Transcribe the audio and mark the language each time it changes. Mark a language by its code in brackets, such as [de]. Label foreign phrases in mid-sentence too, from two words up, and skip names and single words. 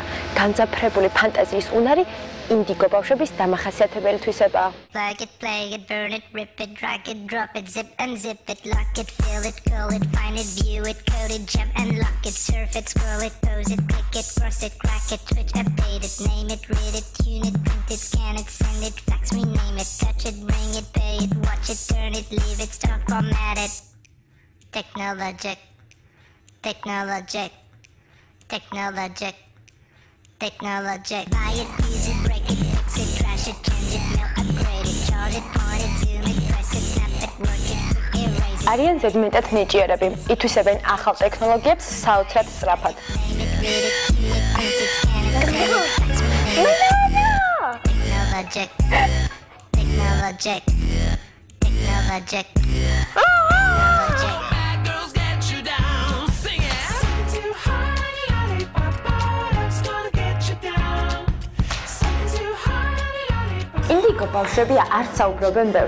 [ka] განძაფრებული ფანტაზიის უნარი ინდიგო ბავშვების დამახასიათებელი თვისებაა. [en] Like it, play it, burn it, rip it, drag it, drop it, zip and zip it, lock it, fill it, curl it, find it, view it, code it, jump and lock it, surf it, scroll it, pose it, click it, cross it, crack it, twitch, update it, name it, read it, tune it, print it, scan it, send it, fax, rename it, touch it, bring it, pay it, watch it, turn it, leave it, stop, format it. Technologic, technologic, technologic, technologic. Buy it, use it, break it, fix it, trash it, change it, mail, upgrade it, charge it, point it, zoom it, press it, snap it, work it, erase it. [ka] არიან ზედმეტად ნიჭიერები, ითვისებენ ახალ ტექნოლოგიებს საოცრად სწრაფად. [en] Technologic, technologic, technologic, technologic. [ka] ინდიგო ბავშვები არ საუბრობენ ბევრს.